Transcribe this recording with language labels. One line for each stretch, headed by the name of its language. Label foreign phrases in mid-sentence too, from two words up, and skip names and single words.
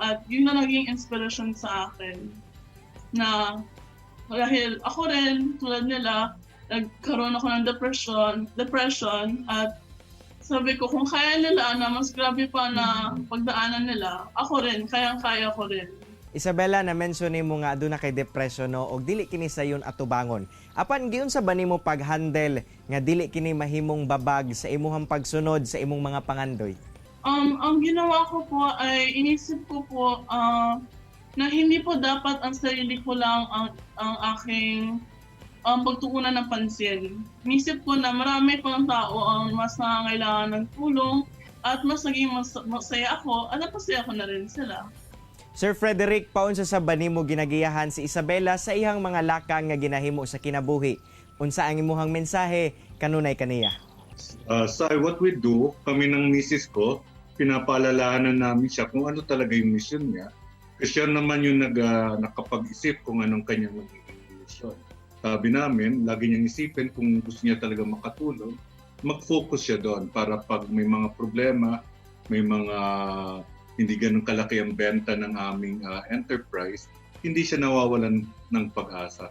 Filipino: At yun na naging inspiration sa akin. Na dahil ako rin, tulad nila, nagkaroon ako ng depression at sabi ko, kung kaya nila na mas grabe pa na pagdaanan nila, ako rin, kayang-kaya ko rin.
Cebuano: Isabela, na-mention mo nga doon na kay depression no, og dili kini sayon atubangon. Apan giun sa ba nimo pag-handle nga dili kini mahimong babag sa imuhang pagsunod sa imong mga pangandoy?
Filipino: Ang ginawa ko po ay inisip ko po na hindi po dapat ang sarili ko lang ang aking pagtuunan ng pansin. Inisip ko na marami pang tao ang mas nangangailangan ng tulong at mas naging masaya ako at napasaya ko na rin sila.
Cebuano: Sir Frederick, paunsa sa ba nimo ginagiyahan si Isabela sa ihang mga lakang nga ginahimo sa kinabuhi? Unsa ang imuhang mensahe kanunay kaniya?
English: So what we do,
Filipino: kami ng misis ko, pinapaalalahanan namin siya kung ano talaga yung mission niya. Kasi siya naman yung nakapag-isip kung anong kanyang magiging mission. Sabi namin, lagi niyang isipin kung gusto niya talaga makatulong, mag-focus siya doon para pag may mga problema, may mga hindi ganun kalaki ang benta ng aming enterprise, hindi siya nawawalan ng pag-asa.